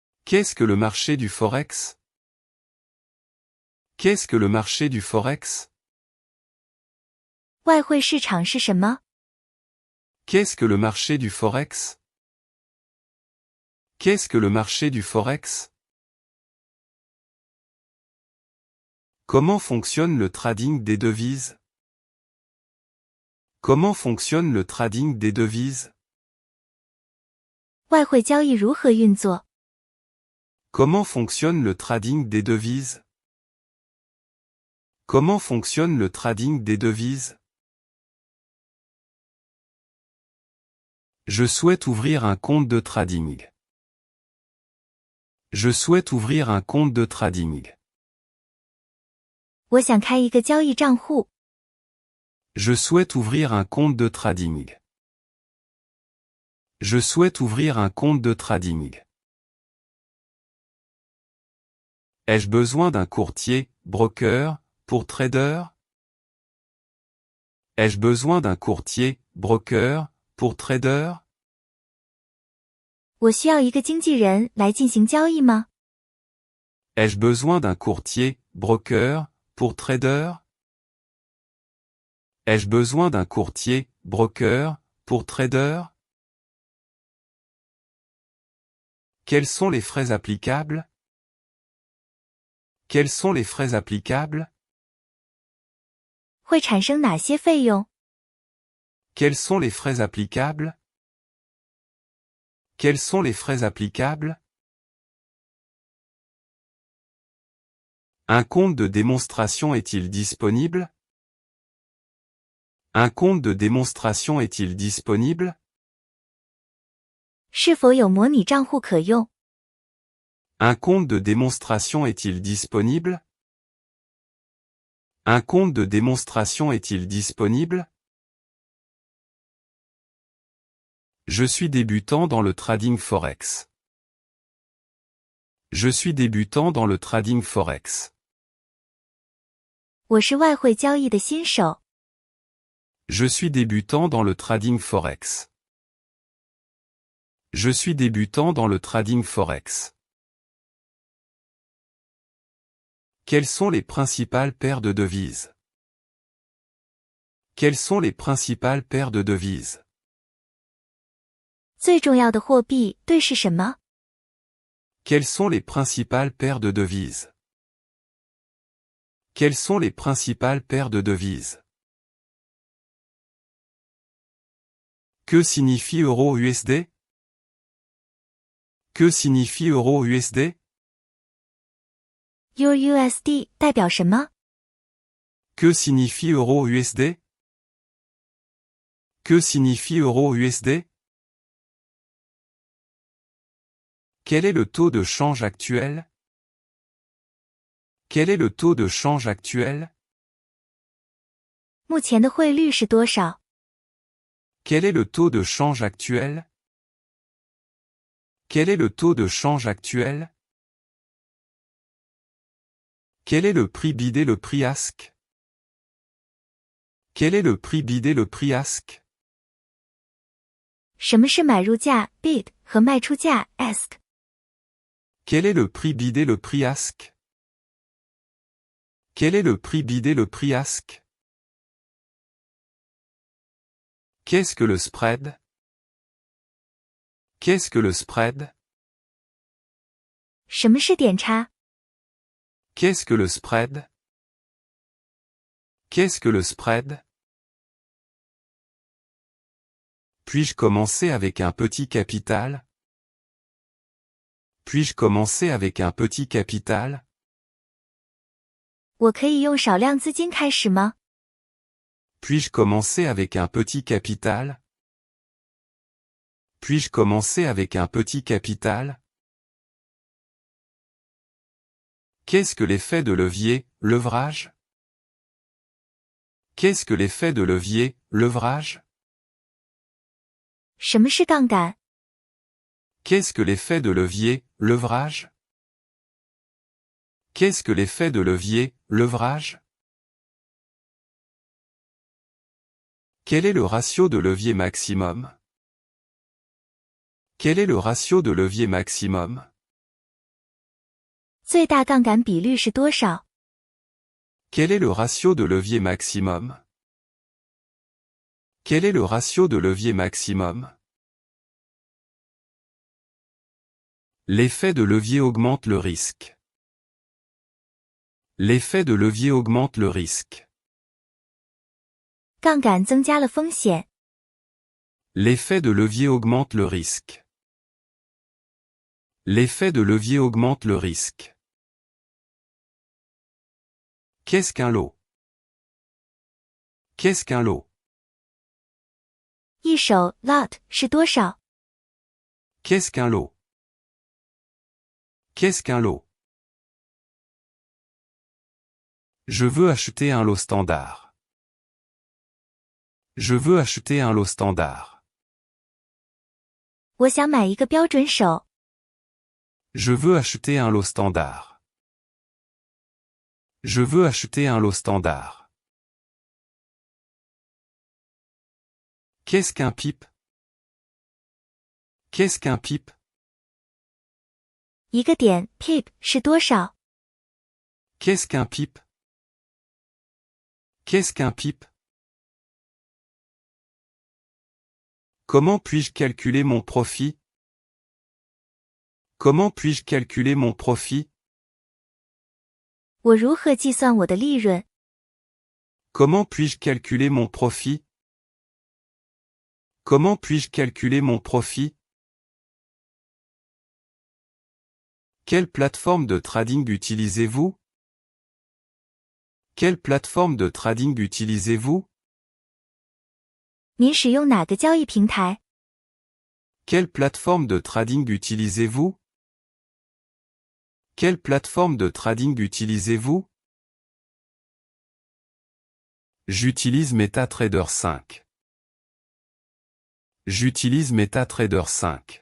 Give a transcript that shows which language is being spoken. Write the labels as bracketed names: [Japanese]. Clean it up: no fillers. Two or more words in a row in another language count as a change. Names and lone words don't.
[French] Qu'est-ce que le marché du Forex? Qu'est-ce que le marché du Forex? [Chinese] 外汇市场是什么？ [French] Qu'est-ce que le marché du Forex? Qu'est-ce que le marché du Forex? Comment fonctionne le trading des devises? Comment fonctionne le trading des devises? [Chinese] 外汇交易如何运作？ [French] Comment fonctionne le trading des devises? Comment fonctionne le trading des devises? Je souhaite ouvrir un compte de trading. Je souhaite ouvrir un compte de trading. [Chinese] 我想开一个交易账户。 [French] Je souhaite ouvrir un compte de trading. Je souhaite ouvrir un compte de trading. Ai-je besoin d'un courtier, broker, pour trader? Ai-je besoin d'un courtier, broker, pour trader? [Chinese] 我需要一个经纪人来进行交易吗？ [French] Ai-je besoin d'un courtier, broker, pour trader? Ai-je besoin d'un courtier, broker, pour trader? Quels sont les frais applicables? Quels sont les frais applicables? [Chinese] 会产生哪些费用？ [French] Quels sont les frais applicables? Quels sont les frais applicables? Un compte de démonstration est-il disponible? Un compte de démonstration est-il disponible? [Chinese] 是否有模拟账户可用？ [French] Un compte de démonstration est-il disponible? Un compte de démonstration est-il disponible? Je suis débutant dans le trading forex. Je suis débutant dans le trading forex. [Chinese] 我是外汇交易的新手。 [French] Je suis débutant dans le trading forex. Je suis débutant dans le trading forex. Quelles sont les principales paires de devises? Quelles sont les principales paires de devises? [Chinese] 最重要的货币对是什么？ [French] Quelles sont les principales paires de devises? Quelles sont les principales paires de devises? Que signifie euro-USD? Que signifie euro-USD? [Chinese] EURUSD 代表什么？ [French] Que signifie euro-USD? Que signifie euro-USD? Quel est le taux de change actuel? Quel est le taux de change actuel? [Chinese] 目前的汇率是多少？ [French] Quel est le taux de change actuel? Quel est le taux de change actuel? Quel est le prix bidé le prix ask? Quel est le prix bidé le prix ask? [Chinese] 什么是买入价 bid 和卖出价 ask？ [French] Quel est le prix bidé le prix ask? Quel est le prix bidé le prix ask? Qu'est-ce que le spread? Qu'est-ce que le spread? [Chinese] 什么是点差？ [French] Qu'est-ce que le spread? Qu'est-ce que le spread? Puis-je commencer avec un petit capital? Puis-je commencer avec un petit capital? [Chinese] 我可以用少量资金开始吗？ [French] Puis-je commencer avec un petit capital? Puis-je commencer avec un petit capital? Qu'est-ce que l'effet de levier, levrage? Qu'est-ce que l'effet de levier, levrage? [Chinese] 什么是杠杆？ [French] Qu'est-ce que l'effet de levier, levrage? Qu'est-ce que l'effet de levier, levrage? Quel est le ratio de levier maximum? Quel est le ratio de levier maximum? [Chinese] 最大杠杆比率是多少？ [French] Quel est le ratio de levier maximum? Quel est le ratio de levier maximum? L'effet de levier augmente le risque. L'effet de levier augmente le risque. [Chinese] 杠杆增加了风险。 [French] L'effet de levier augmente le risque. L'effet de levier augmente le risque. Qu'est-ce qu'un lot? Qu'est-ce qu'un lot? [Chinese] 一手 lot 是多少？ [French] Qu'est-ce qu'un lot? Qu'est-ce qu'un lot? Je veux acheter un lot standard. Je veux acheter un lot standard. [Chinese] 我想买一个标准手。 [French] Je veux acheter un lot standard. Je veux acheter un lot standard. Qu'est-ce qu'un pipe? Qu'est-ce qu'un pipe? [Chinese] 一个点 pip 是多少？ [French] Qu'est-ce qu'un pipe? Qu'est-ce qu'un pipe? Comment puis-je calculer mon profit? Comment puis-je calculer mon profit? [Chinese] 我如何计算我的利润？ [French] Comment puis-je calculer mon profit? Comment puis-je calculer mon profit? Quelle plateforme de trading utilisez-vous? Quelle plateforme de trading utilisez-vous? [Chinese] 您使用哪个交易平台？ [French] Quelle plateforme de trading utilisez-vous? Quelle plateforme de trading utilisez-vous? J'utilise MetaTrader 5. J'utilise MetaTrader 5.